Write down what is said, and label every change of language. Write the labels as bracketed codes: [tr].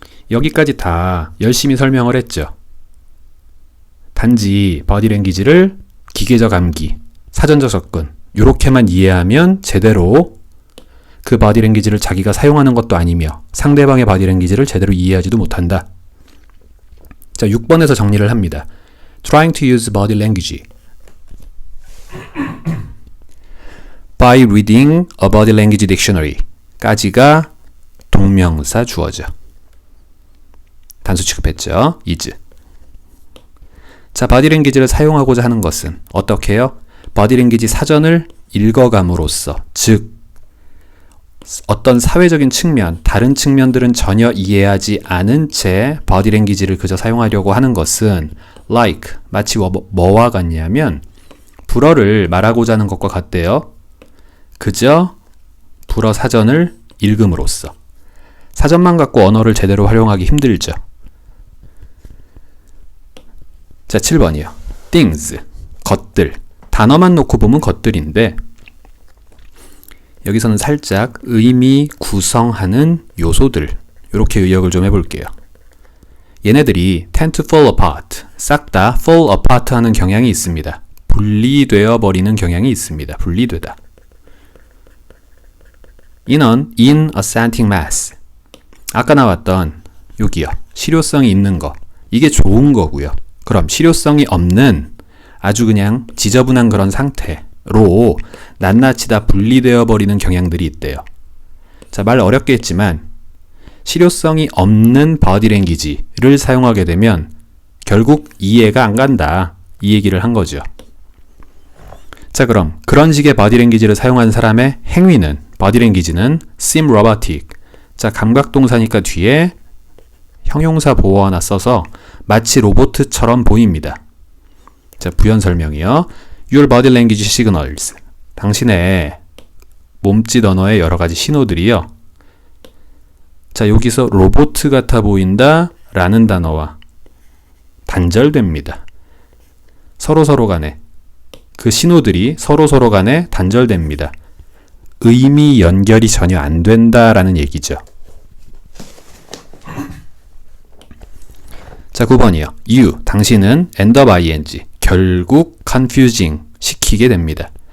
[ko] 여기까지 다 열심히 설명을 했죠. 단지 바디랭귀지를 기계적 암기, 사전적 접근 이렇게만 이해하면 제대로 그 바디랭귀지를 자기가 사용하는 것도 아니며 상대방의 바디랭귀지를 제대로 이해하지도 못한다. 자, 6번에서 정리를 합니다. [en] Trying to use body language by reading a body language dictionary [ko] 까지가 동명사 주어죠. 단수 취급했죠. is. 자, 바디랭귀지를 사용하고자 하는 것은 어떻게 해요? 바디랭귀지 사전을 읽어감으로써, 즉 어떤 사회적인 측면, 다른 측면들은 전혀 이해하지 않은 채 바디랭귀지를 그저 사용하려고 하는 것은 like, 마치 뭐와 같냐면 불어를 말하고자 하는 것과 같대요. 그저 불어 사전을 읽음으로써. 사전만 갖고 언어를 제대로 활용하기 힘들죠. 자, 7번이요. things, 것들. 단어만 놓고 보면 것들인데 여기서는 살짝 의미 구성하는 요소들, 이렇게 의역을 좀 해볼게요. 얘네들이 [en] tend to fall apart, [ko] 싹 다 [en] fall apart [ko] 하는 경향이 있습니다. 분리되어 버리는 경향이 있습니다. 분리되다. 인원, [en] in assenting mass. [ko] 아까 나왔던 여기요. 실효성이 있는 거. 이게 좋은 거고요. 그럼 실효성이 없는 아주 그냥 지저분한 그런 상태로 낱낱이 다 분리되어 버리는 경향들이 있대요. 자, 말 어렵게 했지만 실효성이 없는 바디랭귀지를 사용하게 되면 결국 이해가 안 간다. 이 얘기를 한 거죠. 자, 그럼 그런 식의 바디랭귀지를 사용한 사람의 행위는, 바디랭귀지는 [en] seem robotic. [ko] 자, 감각동사니까 뒤에 형용사 보어 하나 써서 마치 로봇처럼 보입니다. 자, 부연 설명이요. [en] Your body language signals. [ko] 당신의 몸짓 언어의 여러 가지 신호들이요. 자, 여기서 로봇 같아 보인다 라는 단어와 단절됩니다. 서로 간에 그 신호들이 서로 간에 단절됩니다. 의미 연결이 전혀 안 된다라는 얘기죠. 자, 9번이요. [en] You, [ko] 당신은 [en] end up ing, [ko] 결국 [en] confusing, [ko] 시키게 됩니다.